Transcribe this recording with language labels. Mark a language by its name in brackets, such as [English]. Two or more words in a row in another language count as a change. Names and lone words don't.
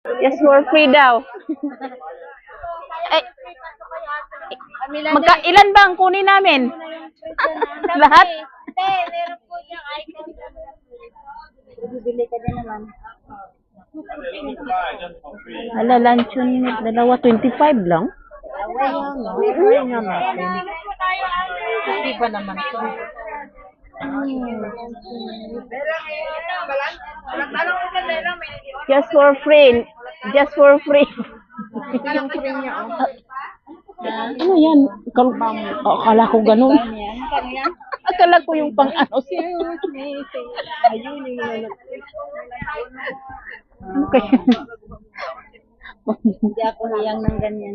[English] Just for free daw. [Filipino] Ay, ilan ba ang kunin namin? Lahat? Hindi, meron po yung item. Bibili ka din naman. Ala, luncheon, dalawa, 25 lang. Meron naman. Hindi ba naman ito? [English] Just for free. Just for free. [Filipino] Ito yung free niya. Ano yan? Akala ko ganun. Akala ko yung pang ano. Ano kaya? Hindi ako hiyang ng ganyan.